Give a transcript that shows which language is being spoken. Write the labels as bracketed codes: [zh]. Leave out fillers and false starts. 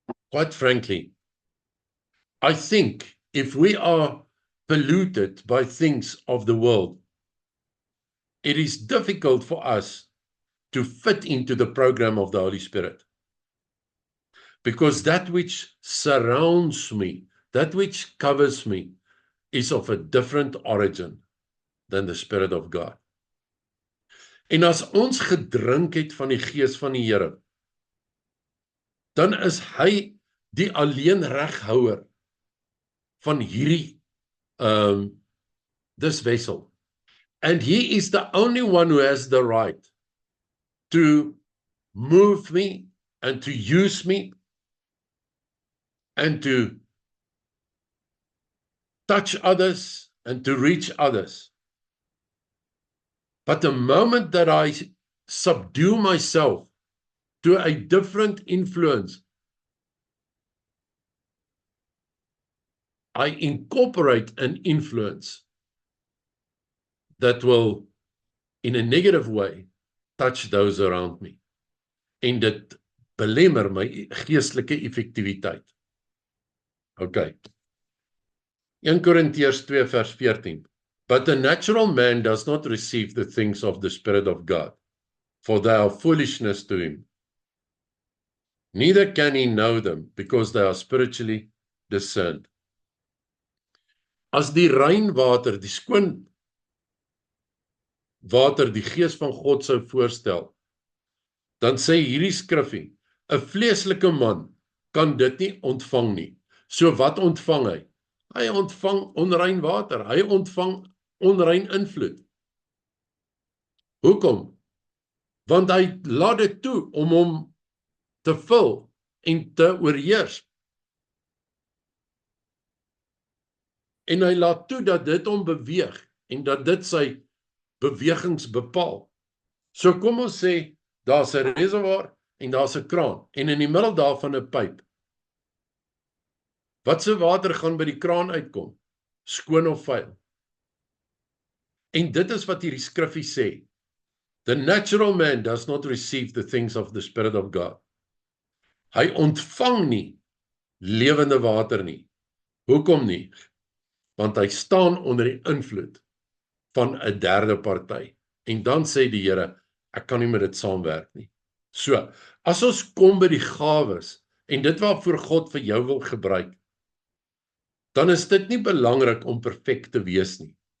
[en] Quite frankly, I think if we are polluted by things of the world, it is difficult for us to fit into the program of the Holy Spirit. Because that which surrounds me, that which covers me, is of a different origin than the Spirit of God. [af] En as ons gedrink het van die Gees van die Here, dan is hy die alleenreghouer van hierdie [en] this vessel. And he is the only one who has the right to move me and to use me and to touch others and to reach others. But the moment that I subdue myself to a different influence, I incorporate an influence that will, in a negative way, touch those around me. [af] En dit belemmer my geestelike effektiwiteit. Okay. [en] 1 Korintiërs 2 vers 14. But the natural man does not receive the things of the Spirit of God, for they are foolishness to him. Neither can he know them, because they are spiritually discerned. [af] As die rein water, die skoon water, die Gees van God sou voorstel, dan sê hierdie skrifgie, 'n vleeslike man kan dit nie ontvang nie. So wat ontvang hy? Hy ontvang onrein water, hy ontvang onrein invloed. Hoekom? Want hy laat dit toe om hom te vul en te oorheers. En hy laat toe dat dit hom beweeg en dat dit sy bewegings bepaal. So kom ons sê, daar's 'n reservoir en daar's 'n kraan en in die middel daarvan 'n pyp. Wat se water gaan by die kraan uitkom? Skoon of vuil? En dit is wat hierdie skrifgie sê. [en] The natural man does not receive the things of the Spirit of God. [af] Hy ontvang nie lewende water nie. Hoekom nie? Want hy staan onder die invloed van 'n derde party. En dan sê die Here, ek kan nie met dit saamwerk nie. So, as ons kom by die gawes en dit waarvoor God vir jou wil gebruik, dan is dit nie belangrik om perfek te wees nie.